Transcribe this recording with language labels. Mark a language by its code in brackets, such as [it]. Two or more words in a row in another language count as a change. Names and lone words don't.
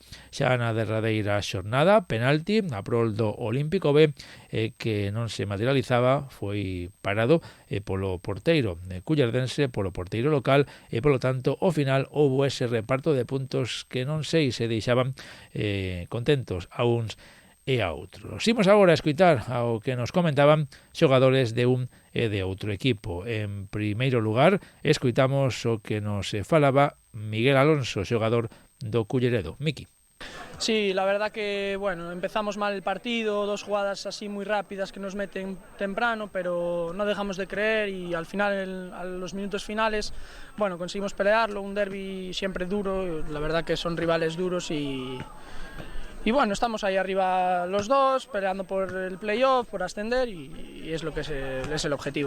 [gl] Xa na derradeira xornada, penalti a prol do Olímpico B que non se materializaba, foi parado polo porteiro cullardense, polo porteiro local e polo tanto ao final houbo ese reparto de puntos que non sei se deixaban contentos a uns e a outros. Imos agora a escutar ao que nos comentaban xogadores de un e de outro equipo. En primeiro lugar, escuitamos o que nos falaba Miguel Alonso, xogador do Culleredo. Miki. [es] Sí, la verdad que bueno, empezamos mal el partido, dos jugadas así muy rápidas que nos meten temprano, pero no dejamos de creer y al final, a los minutos finales, bueno, conseguimos pelearlo, un derbi siempre duro, la verdad que son rivales duros y bueno, estamos ahí arriba los dos, peleando por el playoff, por ascender y es lo que es el objetivo.